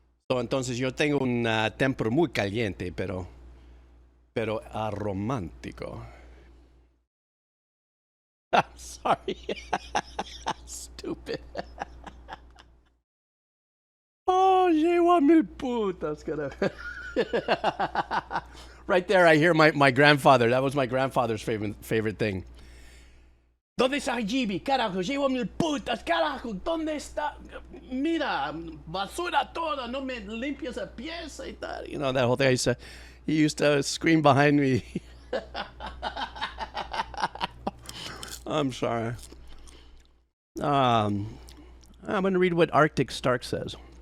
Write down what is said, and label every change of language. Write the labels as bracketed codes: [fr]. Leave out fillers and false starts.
[es] So, entonces yo tengo un temper muy caliente, pero romántico. [en] I'm sorry. Stupid. [es] Oh, llevo a mil putas, carajo. [en] Right there, I hear my grandfather. That was my grandfather's favorite thing. [es] ¿Dónde está Gibi? Carajo, llevo mil putas, carajo, ¿dónde está? Mira, basura toda, no me limpias la pieza y tal. [en] You know, that whole thing. He used to scream behind me. I'm sorry. I'm going to read what Arctic Stark says.